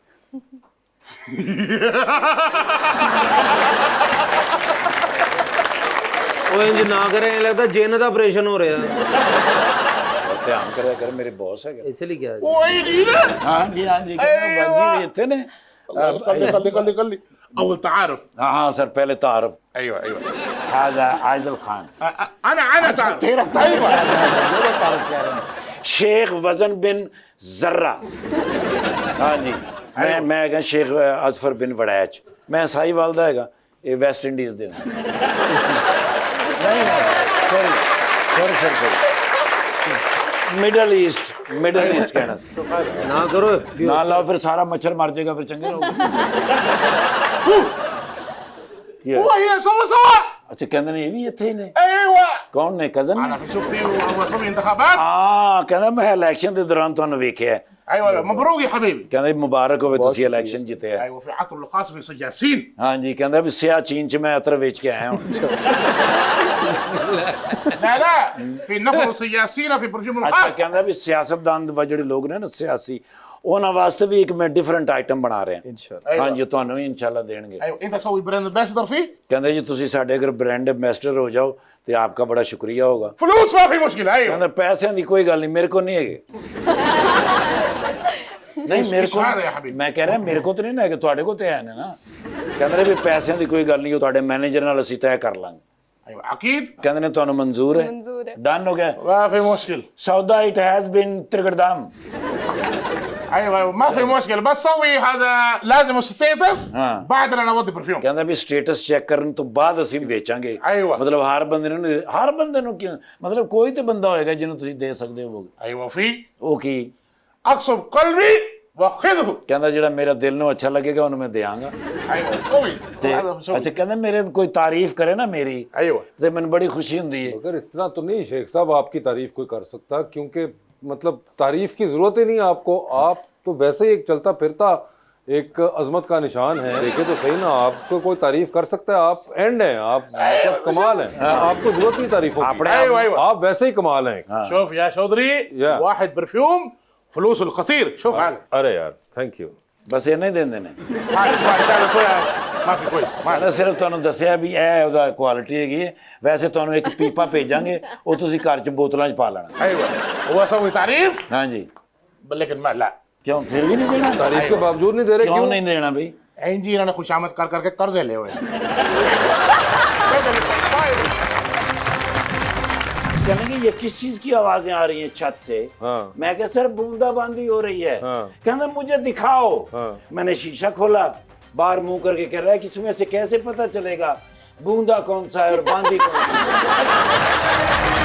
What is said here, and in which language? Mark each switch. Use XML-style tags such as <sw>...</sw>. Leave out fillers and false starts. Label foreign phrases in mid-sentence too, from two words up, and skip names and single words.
<pa>ਉਹ ਇੰਜ ਨਾ ਕਰੇ, ਐਂ ਲੱਗਦਾ ਜਿੰਨ ਦਾ ਆਪਰੇਸ਼ਨ ਹੋ ਰਿਹਾ। ਧਿਆਨ ਕਰਿਆ ਕਰ ਮੇਰੇ ਬੌਸ ਹੈਗੇ। ਇਸ ਲਈ ਕਿਹਾ ਜੀ।</pa> <ar>ويلي</ar> <pa>ਹਾਂ ਜੀ ਹਾਂ ਜੀ ਕਹਿੰਦਾ ਬਾਜੀ ਵੀ ਇੱਥੇ ਨੇ।</pa> <ar>خلي اول تعارف</ar> <hi>हाँ सर पहले तारफ। ايوه ايوه</hi> <ar>هذا आइजल खान। انا تعرف</ar> <hi>तेरा तारफ मेरा तारफ कह रहे हैं। शेख वजन बिन जर्रा।</hi> <pa>ਹਾਂ ਜੀ ਮੈਂ ਹੈਗਾ ਸ਼ੇਖ ਅਜਫਰ ਬਿਨ ਵੜੈਚ। ਮੈਂ ਸਾਹੀਵਾਲ ਦਾ ਹੈਗਾ, ਇਹ ਵੈਸਟ ਇੰਡੀਜ਼ ਦੇ। ਨਹੀਂ ਸੌਰੀ ਮਿਡਲ ਈਸਟ ਕਹਿਣਾ ਨਾ ਕਰੋ।</pa> <hi>ना लाओ फिर सारा मच्छर मर जाएगा फिर चंगे रहोगे।</hi> <ar>هو هنا سوا</ar> <pa>ਅੱਛਾ ਕਹਿੰਦੇ ਨੇ ਇਹ ਵੀ ਇੱਥੇ ਹੀ ਨੇ।</pa> <ar>ايوه</ar> <pa>ਕੌਣ ਨੇ ਕਜ਼ਨ</pa> <ar>انا شفتي وهو سوي انتخابات</ar> <pa>ਹਾਂ ਕਹਿਣਾ ਮੈਂ ਇਲੈਕਸ਼ਨ ਦੇ ਦੌਰਾਨ ਤੁਹਾਨੂੰ ਵੇਖਿਆ</pa> <ar>ايوه مبروك يا حبيبي.</ar> <pa>ਕਹਿੰਦਾ ਮੁਬਾਰਕ ਹੋਵੇ ਤੁਸੀਂ ਇਲੈਕਸ਼ਨ ਜਿੱਤੇ ਆ।</pa> <ar>ايوه في عطر الخاص في صياسين.</ar> <pa>ਹਾਂਜੀ ਕਹਿੰਦਾ ਵੀ ਸਿਆਚੀਨ ਚ ਮੈਂ ਅਤਰ ਵੇਚ ਕੇ ਆਇਆ ਹਾਂ।</pa> <ar>لا لا في نفر صياسين في برجوم</ar> <pa>ਅੱਛਾ</pa> <ar>الخاص.</ar> <pa>ਕਹਿੰਦਾ ਵੀ ਸਿਆਸਤਦਾਨ ਜਿਹੜੇ ਲੋਕ ਨੇ ਨਾ ਸਿਆਸੀ ਉਹਨਾਂ ਵਾਸਤੇ ਵੀ ਇੱਕ ਮੈਂ</pa> <en>different item</en> <pa>ਬਣਾ ਰਿਹਾ।</pa> <ar>إن شاء الله.</ar> <pa>ਹਾਂਜੀ ਤੁਹਾਨੂੰ ਵੀ ਇਨਸ਼ਾਅੱਲਾ ਦੇਣਗੇ।</pa> <ar>ايوه انت سوي</ar> <en>brand ambassador</en> <ar>فيه.</ar> <pa>ਕਹਿੰਦੇ ਜੀ ਤੁਸੀਂ ਸਾਡੇ ਅਗਰ</pa> <en>brand ambassador</en> <pa>ਹੋ ਜਾਓ ਤੇ</pa> <hi>आपका बड़ा शुक्रिया होगा।</hi> <ar>فلوس ما في مشكله. ايوه</ar> <pa>ਕਹਿੰਦਾ ਪੈਸਿਆਂ ਦੀ ਕੋਈ ਗੱਲ ਨਹੀਂ ਮੇਰੇ ਕੋਲ ਨਹੀਂ ਹੈਗੇ। ਨਹੀਂ ਮੇਰੇ ਇਸ ਹਾਲ ਹੈ ਕੋਲ ਹਬੀਬ। ਮੈਂ ਕਹਿ ਰਿਹਾ ਮੇਰੇ ਕੋਲ ਤਾਂ ਨਹੀਂ ਹੈਗੇ ਤੁਹਾਡੇ ਕੋਲ ਤੇ ਹੈ ਨੇ ਨਾ। ਕਹਿੰਦੇ ਨੇ ਵੀ ਪੈਸਿਆਂ ਦੀ ਕੋਈ ਗੱਲ ਨਹੀਂ ਉਹ ਤੁਹਾਡੇ ਮੈਨੇਜਰ ਨਾਲ ਅਸੀਂ ਤੈਅ ਕਰ ਲਾਂਗੇ।</pa> <ar>ايوه اكيد.</ar> <pa>ਕਹਿੰਦੇ ਨੇ ਤੁਹਾਨੂੰ ਮਨਜ਼ੂਰ ਹੈ</pa> <hi>मंजूर है।</hi> <pa>ਡਨ ਹੋ ਗਿਆ</pa> <ar>ما في مشكله.</ar> <en>ਸੌਦਾ it has been ਤ੍ਰਿਗੜਦਾਮ।</en> <ar>ايوه ايوه ما في مشكله بس سوي هذا لازم ستيتس</ar> <hi>हाँ.</hi> <ar>بعد انا نودي برفيوم.</ar> <pa>ਕਹਿੰਦਾ ਵੀ</pa> <en>status check</en> <pa>ਕਰਨ ਤੋਂ ਬਾਅਦ ਅਸੀਂ ਵੇਚਾਂਗੇ।</pa> <ar>ايوه</ar> <pa>ਮਤਲਬ ਹਰ ਬੰਦੇ ਨੂੰ ਕਿਉਂ ਮਤਲਬ ਕੋਈ ਤੇ ਬੰਦਾ ਹੋਏਗਾ ਜਿਹਨੂੰ ਤੁਸੀਂ ਦੇ ਸਕਦੇ ਹੋਵੋਗੇ।</pa> <ar>ايوه في</ar> <pa>ਉਹ ਕੀ</pa> <ar>اقصد قلبي واخذه.</ar> <pa>ਕਹਿੰਦਾ ਜਿਹੜਾ ਮੇਰਾ ਦਿਲ ਨੂੰ ਅੱਛਾ ਲੱਗੇਗਾ ਉਹਨੂੰ ਮੈਂ ਦਿਆਂਗਾ।</pa> <ar>ايوه سوي</ar> <pa>ਤੇ</pa> <ar>هذا</ar> <pa>ਅੱਛਾ</pa> <ar>سوي.</ar> <pa>ਕਹਿੰਦਾ ਮੇਰੇ ਕੋਈ ਤਾਰੀਫ ਕਰੇ ਨਾ ਮੇਰੀ</pa> <ar>ايوه</ar> <pa>ਤੇ ਮੈਨੂੰ ਬੜੀ ਖੁਸ਼ੀ ਹੁੰਦੀ ਹੈ।</pa> <hi>मगर इस तरह तो नहीं शेख साहब, आपकी तारीफ कोई कर सकता, क्योंकि मतलब तारीफ की जरूरत ही नहीं आपको, आप तो वैसे ही एक चलता फिरता एक अजमत का निशान है। देखे तो सही ना, आपको कोई तारीफ कर सकता है, आप एंड हैं, आप मतलब कमाल हैं, आपको जरूरत नहीं तारीफों की,</hi> <ar>ايوه ايوه</ar> <hi>आप वैसे ही कमाल हैं।</hi> <ar>شوف يا شودري يا. واحد برفيوم فلوسه الخطير. شوف هذا</ar> <hi>अरे यार</hi> <en>thank you.</en> <pa>ਬਸ ਇੰਨਾ ਹੀ ਦਿੰਦੇ ਨੇ।</pa> <ar>ما في كويس ما</ar> <pa>ਮੈਂ ਸਿਰਫ ਤੁਹਾਨੂੰ ਦੱਸਿਆ ਵੀ ਇਹ ਉਹਦਾ ਕੁਆਲਿਟੀ ਹੈਗੀ ਹੈ। ਵੈਸੇ ਤੁਹਾਨੂੰ ਇੱਕ ਪੀਪਾ ਭੇਜਾਂਗੇ ਉਹ ਤੁਸੀਂ ਘਰ 'ਚ ਬੋਤਲਾਂ 'ਚ ਪਾ ਲੈਣਾ।</pa> <ar>ايوه هو سوي تعريف</ar> <pa>ਹਾਂਜੀ</pa> <ar>لكن ما لا</ar> <pa>ਕਿਉਂ ਫਿਰ ਵੀ ਨਹੀਂ ਦੇਣਾ?</pa> <hi>तारीफ के बावजूद नहीं दे रहे,</hi> <pa>ਕਿਉਂ</pa> <hi>क्यों? नहीं देना भाई?</hi> <ar>عندي انا</ar> <hi>खुशामद कर करके कर्जे ले हुए हैं. कहने की ये किस चीज की आवाजें आ रही हैं छत से? हाँ। मैं कहा सर बूंदाबांदी हो रही है। हाँ। कहना मुझे दिखाओ। हाँ। मैंने शीशा खोला, बाहर मुंह करके कह रहा है कि इसमें से कैसे पता चलेगा बूंदा कौन सा है और बांदी कौन सी है?</hi>